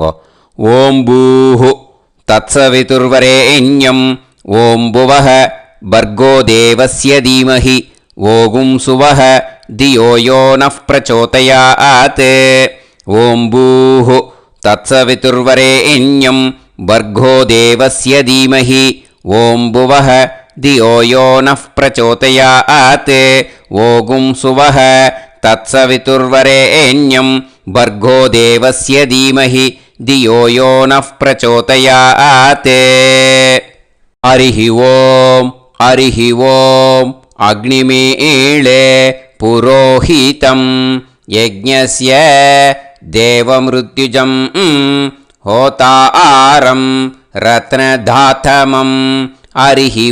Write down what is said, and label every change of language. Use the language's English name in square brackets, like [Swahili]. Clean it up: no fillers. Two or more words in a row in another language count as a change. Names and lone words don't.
[Sanskrit] ओम् भूः तत्सवितुर्वरेण्यं ओम् भुवः भर्गो देवस्य धीमहि ओगुं सुवः धियो यो नः प्रचोदयात्. ओम् भूः तत्सवितुर्वरेण्यं भर्गो देवस्य धीमहि ओम् भुवः धियो यो नः प्रचोदयात्. ओगुं सुवः तत्सवितुर्वरेण्यं भर्गो देवस्य धीमहि धियो यो नः प्रचोदयात् हरिः ओम् अग्निमीळे पुरोहितं यज्ञस्य देवमृत्युजं होतारं रत्नधातमं हरिः